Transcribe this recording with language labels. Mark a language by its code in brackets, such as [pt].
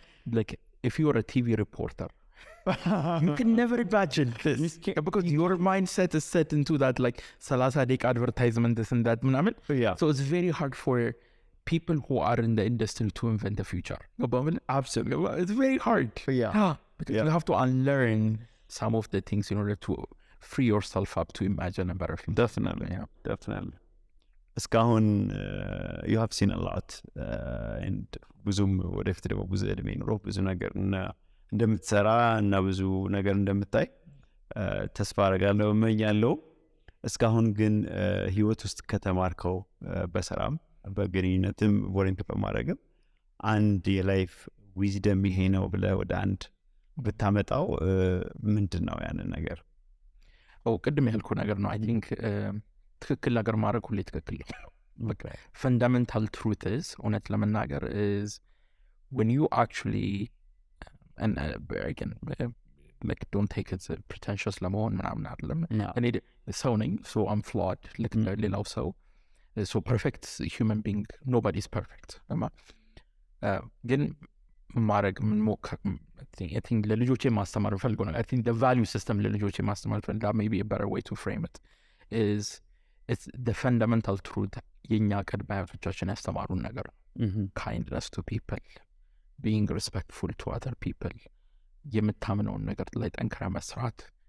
[en] Like if you were a TV reporter, you can never imagine this because your mindset is set into that like Salasadik advertisement, this and that. So it's very hard for people who are in the industry to invent the future. Absolutely. It's very hard. Because you have to unlearn some of the things in order to free yourself up to imagine a better future. Definitely. [am] እስካሁን [en] you have seen a lot and [am] ብዙም ወደፊት ደግሞ ብዙ እድሜ ኖሮ ብዙ ነገር እንደምትሰራ እና ብዙ ነገር እንደምታይ ተስፋ አደርጋለሁ እመኛለሁ። እስካሁን ግን ህይወት ውስጥ ከተማርከው በሰራም በግንኙነትም ቮለንቲር በማድረግም አንድ የላይፍ ዊዝደም ይሄ ነው ብለህ ወደ አንድ ብታመጣው ምንድን ነው ያንን ነገር? ቅድም ያልኩ ነገር ነው። [en] አይ ቲንክ [am] ትክክል ነገር ማድረግ ሁሌ ትክክል ነው። [en] ፈንዳሜንታል ትሩት is [am] እውነት ለመናገር [en] is when you actually and again like don't take it pretentious [am] ለመሆን ምናምን አይደለም። እኔ ሰው ነኝ, [en] so I'm flawed [am] ልክ ሌላው ሰው. [en] So perfect human being, nobody's perfect. [am] ግን ማድረግ ምንሞክር [en] I think [am] ለልጆቼ ማስተማር ፈልጎ ነው. [en] I think the value system [am] ለልጆቼ ማስተማር ፈልጎ [en] that may be a better way to frame it is it's the fundamental truth [am] የኛ ቅድመ አያቶቻችን ያስተማሩን ነገር [en] kindness to people, being respectful to other people, [am] የምታምነውን ነገር ላይ ጠንክራ መስራት.